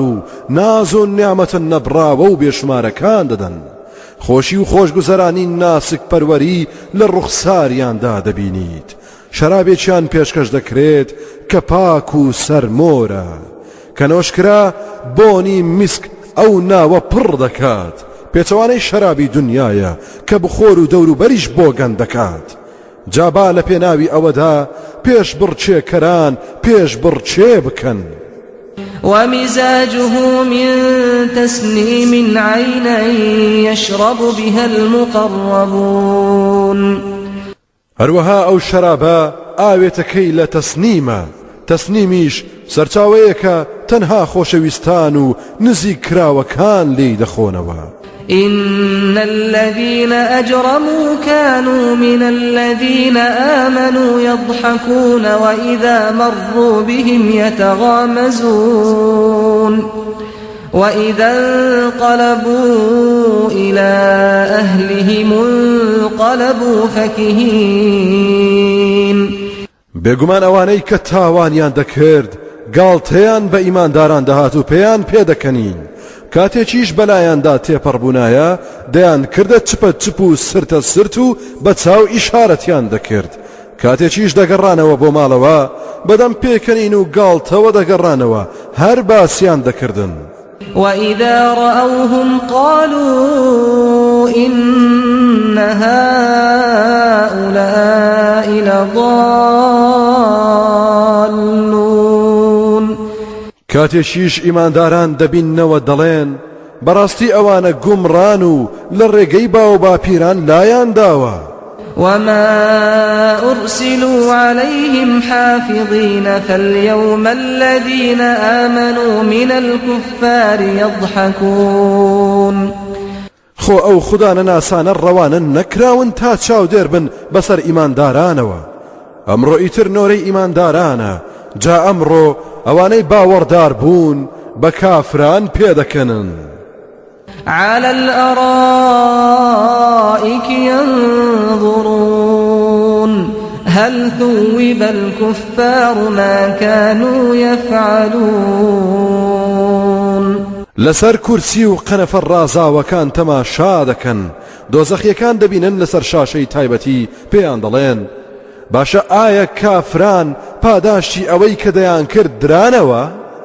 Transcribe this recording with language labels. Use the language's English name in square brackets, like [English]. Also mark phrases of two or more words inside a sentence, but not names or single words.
[Central Kurdish] و ناز و نیعمەتە نەبراوە و بێشمارەکان دەدەن خۆشی و خۆشگوزەرانی ناسک پەروەری لە ڕوخساریاندا دەبینیت شەرابێکیان پێشکەش دەکرێت کە پاک و سەرمۆرە کە نۆشکرا بۆنی میسک ئەو ناوە پڕ دەکات پێچەوانەی شەرابی دنیایە کە بخۆر و دەوروبەریش بۆ گەن دەکات جابا لە پێناوی ئەوەدا پێش بڕچێکەران پێش بڕچێ بکەن [Arabic] ومزاجه من تسنيم عينا يشرب بها المقربون [Central Kurdish] هەروەها ئەو شەرابە ئاوێتەکەی لە تەسنیمە تەسنیمیش سەرچاوەیەکە تەنها خۆشەویستان و نزیک کراوەکان لێی دەخۆنەوە [Arabic] إن الذين أجرموا كانوا من الذين آمنوا يضحكون وإذا مروا بهم يتغامزون وإذا انقلبوا إلى أهلهم انقلبوا فكهين [Central Kurdish] بێگومان ئەوانەی کە تاوانیان دەکرد گاڵتەیان بە ئیمانداران دەهات و پێیان پێدەکەنین کاتێکیش بەلایاندا تێپەڕبوونایە دەیان کردە چپە چپ و سرتە سرت و بە چاو ئیشارەتیان دەکرد کاتێکیش دەگەڕانەوە بۆ ماڵەوە بەدەم پێکەنین و گاڵتەوە دەگەڕانەوە هەر باسییان دەکردن [Arabic] وإذا رأوهم قالوا إن هؤلاء لضالون [Central Kurdish] کاتێکیش ئیمانداران دەبیننەوە دەڵێن بەڕاستی ئەوانە گومڕان و لە ڕێگەی باو باپیران لایان داوە [Arabic] وما أرسلوا عليهم حافظين فاليوم الذين آمنوا من الكفار يضحكون [Central Kurdish] خۆ ئەو خودانە ناسانە ڕەوانە نەکراون تا چاو دێر بن بەسەر ئیماندارانەوە ئەمڕۆ ئیتر نۆرەی ئیماندارانە جا ئەمڕۆ ئەوانەی باوەڕدار بوون بە کافران پێدەکەنن [Arabic] على الأرائك ينظرون هل ثوب الكفار ما كانوا يفعلون [Central Kurdish] لەسەر کورسی و قەنەفە ڕازاوەکان تەماشا دەکەن دۆزەخیەکان دەبینن لەسەر شاشەی تایبەتی پێیان دەڵێن باشە ئایا کافران پاداشتی ئەوەی کە دەیان کرد درانەوە